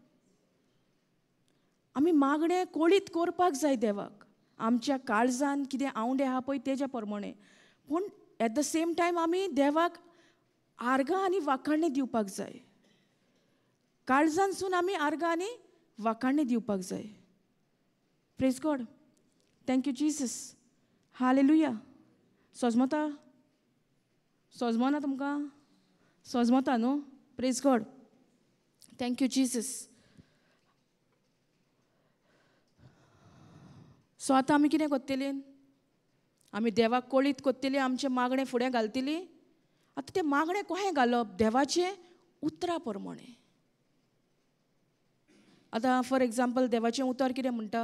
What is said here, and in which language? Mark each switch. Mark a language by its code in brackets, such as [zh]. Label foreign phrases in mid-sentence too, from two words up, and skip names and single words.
[kok] आमी मागणें कोळीत करपाक जाय देवाक, आमच्या काळजान कितें आवंडे आहा पळय तेज्या प्रमाणें. पूण [en] at the same time [kok] आमी देवाक आर्गां आनी वाखाणणी दिवपाक जाय. काळजानसून आमी आर्गां आनी वाखाणणी दिवपाक जाय. [en] Praise God. Thank you Jesus. [kok] हालेलुया. सोजमोता? सोजमोना तुमकां? सोजमोता न्हू? [en] Praise God. Thank you Jesus. [kok] सो आतां आमी कितें कोत्तलीं? आमी देवाक कळीत कोत्तलीं, आमचें मागणें फुडें घालतलीं. आतां तें मागणें कशें घालप? देवाचें उतरा प्रमाणें. आतां [en] for example [kok] देवाचें उतर कितें म्हणटा?